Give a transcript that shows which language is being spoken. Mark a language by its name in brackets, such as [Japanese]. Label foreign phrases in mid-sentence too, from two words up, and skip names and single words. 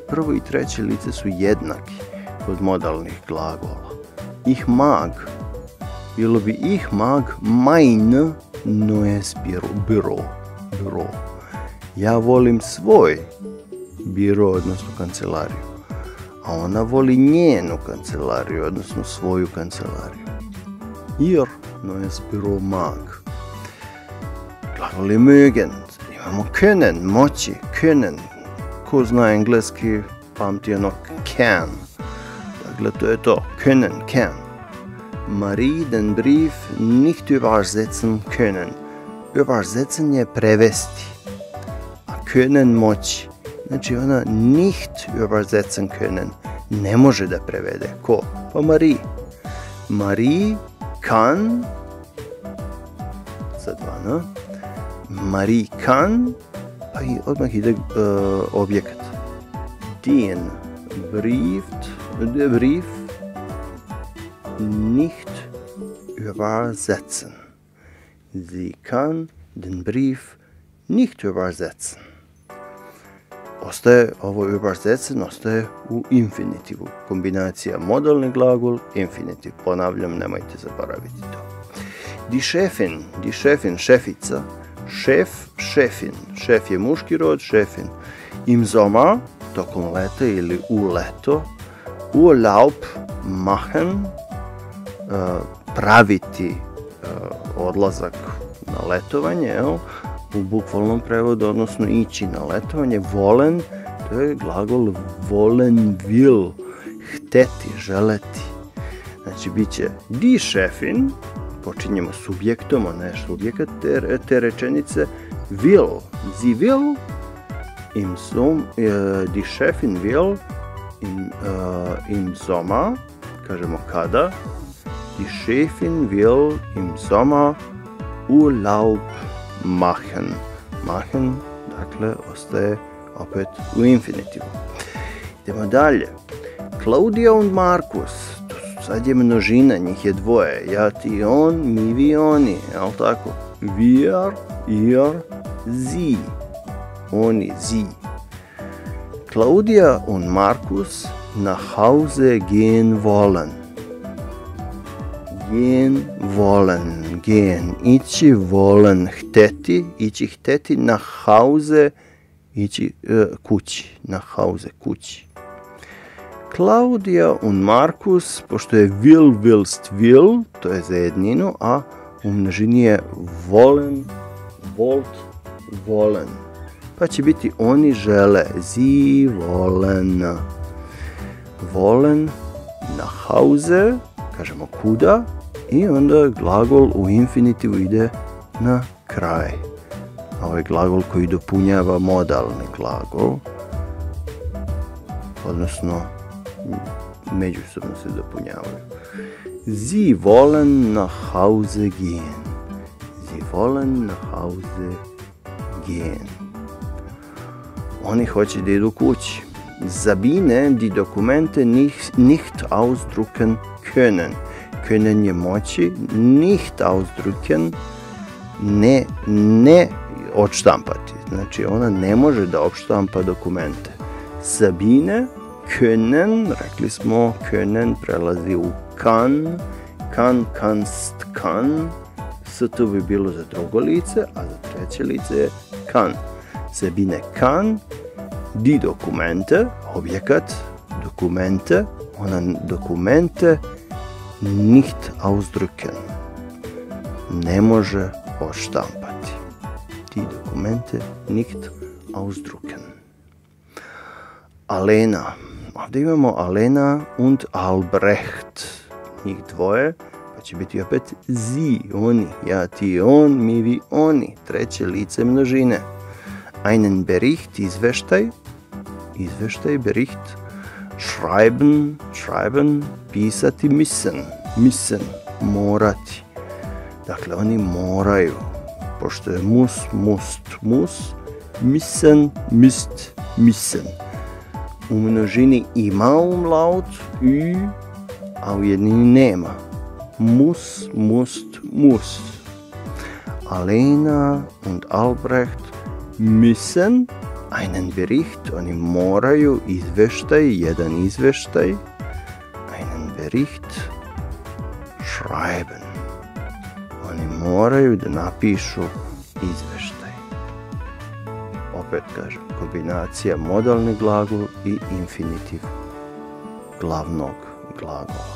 [Serbian] Prvo i treće lice su jednaki kod modalnih glagola. [German] Ich mag, [Serbian] bilo bi [German] ich mag mein neues Büro. [Serbian] Ja volim svoj biro, odnosno kancelariju. A ona voli njenu kancelariju, odnosno svoju kancelariju. [German] Ihr neues Büro mag. [Serbian] Glagol je mögen. Imamo können, moći, können. Ko zna engleski, pamti ono can. Dakle, to je to. [German] Können, can. Marie den Brief nicht übersetzen können. [Serbian] Übersetzen je prevesti. A können moći. Znači ona [German] nicht übersetzen können. [Serbian] Ne može da prevede. Ko? Pa Marie. Marie kann, sad vana, Marie kann, pa i odmah ide objekat. [German] Den Brief nicht übersetzen. Sie kann den Brief nicht übersetzen. [Serbian] Ostaje ovo übersetzen, ostaje u infinitivu. Kombinacija modalni glagol, infinitiv. Ponavljam, nemojte zaboraviti to. [German] Die Chefin, [Serbian] šefica. Šef, šefin. Šef je muški rod, šefin. [German] Im Sommer, [Serbian] tokom leta ili u leto. [German] Urlaub machen, [Serbian] praviti odlazak na letovanje, u bukvalnom prevodu, odnosno ići na letovanje. Volen, to je glagol [German] wollen will, [Serbian] hteti, želeti. Znači, bit će [German] die Chefin, [Serbian] počinjemo subjektom, a ne subjekat te rečenice, [German] will, sie will, die Chefin will, im Sommer, [Serbian] kažemo kada, [German] die Chefin will im Sommer Urlaub machen. Machen, [Serbian] dakle, ostaje opet u infinitivu. Idemo dalje. [German] Claudia und Markus. [Serbian] Sad je množina, njih je dvoje. Ja, ti, on, mi, vi, oni. Jel' tako? [German] Wir, ihr, sie. [Serbian] Oni, sie. [German] Claudia und Markus nach Hause gehen wollen. Gehen wollen. Gehen. [Serbian] Ići wollen. Hteti. Ići hteti. [German] Nach Hause. [Serbian] Ići kući. [German] Nach Hause. Kući. Claudia und Markus, pošto je will, willst, will, [Serbian] to je za jedninu, a u množini je [German] wollen, wollt, wollen. [Serbian] Pa će biti oni žele, [German] sie wollen. Wollen, nach Hause, [Serbian] kažemo kuda, i onda glagol u infinitivu ide na kraj. Ovaj glagol koji dopunjava modalni glagol, odnosno međusobno se dopunjavaju. [German] Sie wollen nach Hause gehen. Sie wollen nach Hause gehen. [Serbian] Oni hoće da idu kući. [German] Sabine die Dokumente nicht ausdrucken können. [Serbian] Können je moći, [German] nicht ausdrucken, [Serbian] ne odštampati. Znači ona ne može da odštampa dokumente. [German] Sabine können, [Serbian] rekli smo, können prelazi u [German] kann, kannst, kann, [Serbian] st bi bilo za drugo lice, a za treće lice je kann. Sabine [German] kann die Dokumente, [Serbian] objekat, dokumente, ona dokumente [German] nicht ausdrucken, [Serbian] ne može odštampati. [German] Die Dokumente nicht ausdrucken. Alena. [Serbian] Ovdje imamo Alena und Albrecht. Njih dvoje. Pa će biti opet sie, oni, ja, ti, on, mi, vi, oni, treće lice množine. [German] Einen Bericht, izveštaj, Bericht, schreiben, pisati, müssen, [Serbian] morati. Dakle, oni moraju, pošto je [German] muss, müssen, müssen. [Serbian] U množini ima umlaut, ü, a u jednini nema. [German] Muss. Alena und Albrecht müssen einen Bericht, [Serbian] oni moraju jedan izveštaj, [German] einen Bericht schreiben. [Serbian] Oni moraju da napišu izveštaj. Opet kažem, kombinacija modalni glagol i infinitiv glavnog glagola.